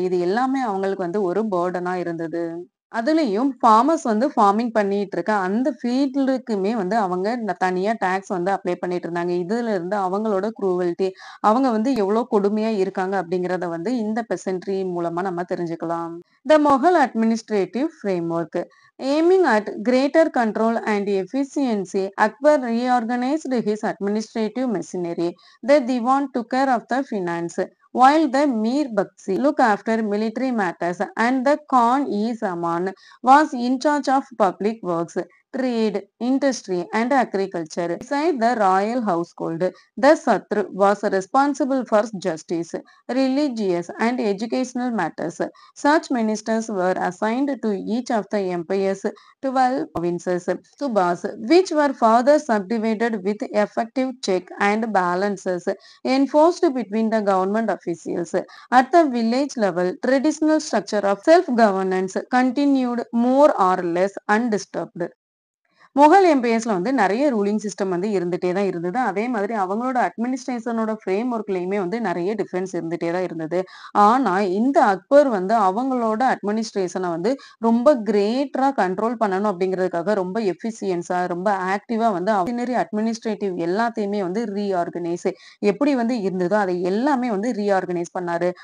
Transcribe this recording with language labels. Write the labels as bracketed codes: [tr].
[ta] இது எல்லாமே அவங்களுக்கு வந்து ஒரு பர்டனா இருந்தது. அதுலயும் ஃபார்மர்ஸ் வந்து ஃபார்மிங் பண்ணிட்டு இருக்க அந்த ஃபீல்டுக்குமே வந்து அவங்க தனியா டாக்ஸ் வந்து அப்ளை பண்ணிட்டு இருந்தாங்க. இதுல இருந்து அவங்களோட குரூவல்டி அவங்க வந்து எவ்வளவு கொடுமையா இருக்காங்க அப்படிங்கறத வந்து இந்த பெசன்ட்ரி மூலமா நம்ம தெரிஞ்சுக்கலாம். [en] The Mughal administrative framework. Aiming at greater control and efficiency, Akbar reorganized his administrative machinery. The Diwan took care of the finance, while the Mir Bakshi looked after military matters, and the Khan-e-Zaman was in charge of public works, trade, industry, and agriculture. Beside the royal household, the Satr was responsible for justice, religious, and educational matters. Such ministers were assigned to each of the empire's 12 provinces, subas, which were further subdivided with effective check and balances enforced between the government officials. At the village level, traditional structure of self-governance continued more or less undisturbed. [ta] Mughal எம்பையர்ஸ்ல வந்து நெறைய ruling system வந்து இருந்துட்டே தான் இருந்தது. அதே மாதிரி அவங்களோட அட்மினிஸ்ட்ரேஷனோட frame ஒர்க்லயுமே வந்து நெறைய டிஃபரன்ஸ் இருந்துட்டே தான் இருந்தது. ஆனா, இந்த அக்பர் வந்து அவங்களோட அட்மினிஸ்ட்ரேஷன வந்து ரொம்ப கிரேட்டரா கண்ட்ரோல் பண்ணணும் அப்படிங்கிறதுக்காக ரொம்ப எஃபிசியன்ஸா, ரொம்ப ஆக்டிவா வந்து ஆர்டினரி அட்மினிஸ்ட்ரேட்டிவ் எல்லாத்தையுமே வந்து ரீஆர்கனைஸ் எப்படி வந்து இருந்ததோ, அதை எல்லாமே வந்து ரீஆர்கனைஸ் பண்ணாரு.